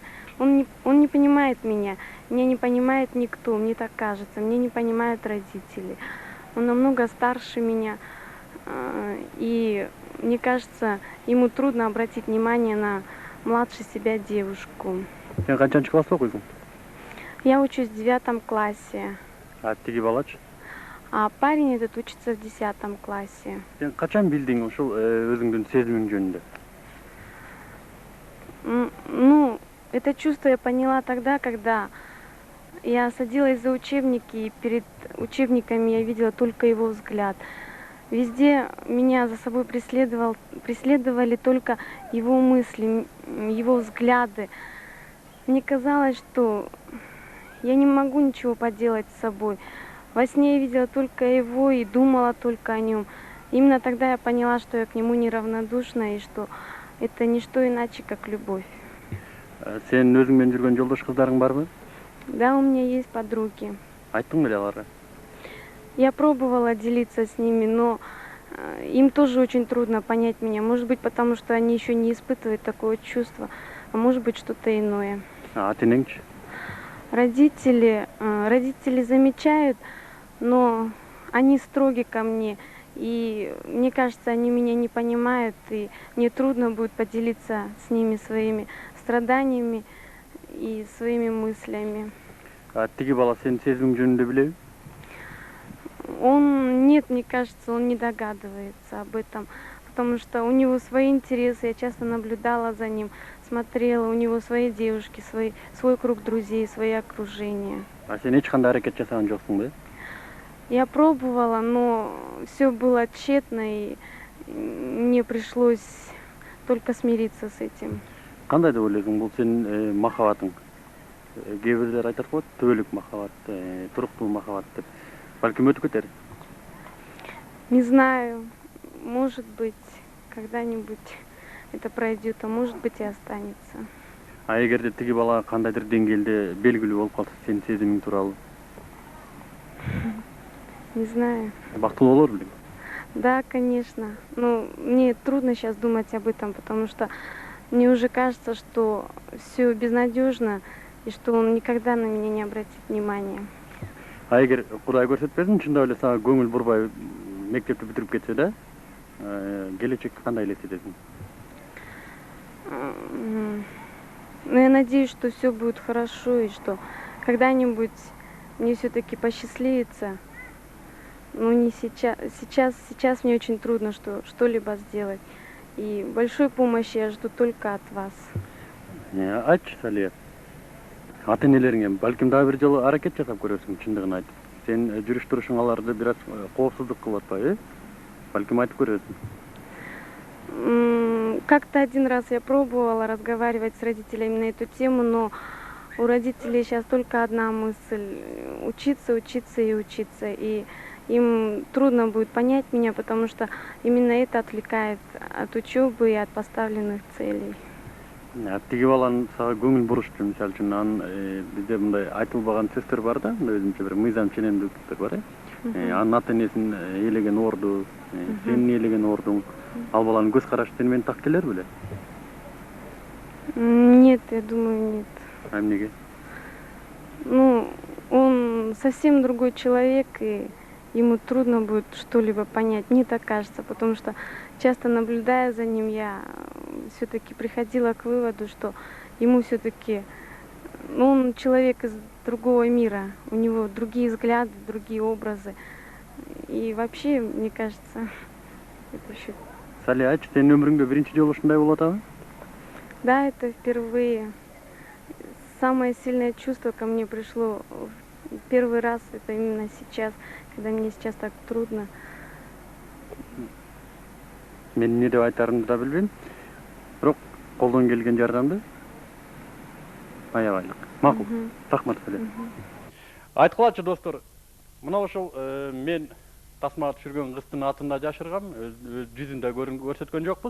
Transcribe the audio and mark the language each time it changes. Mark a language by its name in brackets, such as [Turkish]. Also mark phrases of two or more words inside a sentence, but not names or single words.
[Russian] Он не понимает меня не понимает никто, мне так кажется, мне не понимают родители. Он намного старше меня, и мне кажется, ему трудно обратить внимание на младше себя девушку. [Kyrgyz] Сен канчанчы класста окуйсуң? [Russian] Я учусь в 9 классе. [Kyrgyz] А тиги балачы? [Russian] А парень этот учится в 10 классе. [Kyrgyz] Сен качан билдиң ушул өзүңдүн сезимиң жөнүндө? [Russian] Ну, это чувство я поняла тогда, когда я садилась за учебники, и перед учебниками я видела только его взгляд. Везде меня за собой преследовали только его мысли, его взгляды. Мне казалось, что я не могу ничего поделать с собой. Во сне я видела только его и думала только о нем. Именно тогда я поняла, что я к нему неравнодушна и что это не что иначе, как любовь. [Kyrgyz] Сен өзүң менен жүргөн жолдош кыздарың барбы? [Russian] Да, у меня есть подруги. [Kyrgyz] Айттың беле аларга? [Russian] Я пробовала делиться с ними, но им тоже очень трудно понять меня. Может быть, потому что они еще не испытывают такое чувство, а может быть, что-то иное. [Kyrgyz] Ата энеңчи? [Russian] Родители замечают, но они строги ко мне. И мне кажется, они меня не понимают, и мне трудно будет поделиться с ними своими страданиями и своими мыслями. [Kyrgyz] Тиги бала сенин сезимиң жөнүндө билеби? [Russian] Нет, мне кажется, он не догадывается об этом, потому что у него свои интересы, я часто наблюдала за ним, смотрела, у него свои девушки, свой круг друзей, свои окружения. [Kyrgyz] А сен эч кандай аракет жасаган жоксуң, да? [Russian] Я пробовала, но все было тщетно, и мне пришлось только смириться с этим. [Kyrgyz] Кандай деп ойлойсуң, бул сенин махабатың? Кээ бирлер айтат го, түбөлүк махабат, туруктуу махабат деп. Балким өтүп кетер. [Russian] Не знаю, может быть, когда-нибудь это пройдет, а может быть и останется. [Kyrgyz] А эгерде тиги бала кандайдыр деңгээлде белгилүү болуп калса сенин сезимиң тууралуу? [Russian] Не знаю. [Kyrgyz] Бактылуу болор белең? [Russian] Да, конечно. Но мне трудно сейчас думать об этом, потому что мне уже кажется, что все безнадежно и что он никогда на меня не обратит внимания. [Kyrgyz] А эгер Кудай көрсөтпесин, чындап эле сага көңүл бурбай мектепти бүтүрүп кетсе да, келечекке кандай элестетесиң? [Russian] Но я надеюсь, что все будет хорошо и что когда-нибудь мне все-таки посчастливится. Но не сейчас. Сейчас мне очень трудно что-либо сделать. И большой помощи я жду только от вас. [Kyrgyz] Айтчы, Салия. Ата энелериңе балким дагы бир жолу аракет жасап көрөсүң, чындыгын айтып. Сен жүрүш турушуң аларды бир аз коопсуздук кылып атпайбы? Балким айтып көрөсүң. [Russian] Как-то один раз я пробовала разговаривать с родителями на эту тему, но у родителей сейчас только одна мысль – учиться, учиться и учиться. И им трудно будет понять меня, потому что именно это отвлекает от учебы и от поставленных целей. [Kyrgyz] Тиги баланын сага көңүл буруш үчүн, мисалы үчүн, анын бизде мындай айтылбаган сөздөр бар да, өзүнчө бир мыйзам ченемдүүлүктөр бар. Анын ата энесин ээлеген орду, сенин ээлеген ордуң, ал баланын көз карашы сени менен так келер беле? [Russian] Нет, я думаю, нет. [Kyrgyz] А эмнеге? [Russian] Ну, он совсем другой человек, и ему трудно будет что-либо понять. Мне так кажется, потому что часто наблюдая за ним, я все-таки приходила к выводу, что ему все-таки, он человек из другого мира, у него другие взгляды, другие образы. И вообще, мне кажется, это еще... [Kyrgyz] Сали, айтчы, сенин өмүрүңдө биринчи жолу ушундай болуп атабы? [Russian] Да, это впервые. Самое сильное чувство ко мне пришло в первый раз, это именно сейчас, когда мне сейчас так трудно. [Kyrgyz] Мен эмне деп айтарымды да билбейм. Бирок колдон келген жардамды аябайлык. Макул. Рахмат Сали. Айткылачы достор, мына ошол мен тасмага түшүргөн кыздын атын да жашыргам, өз жүзүн да көрсөткөн жокпуз.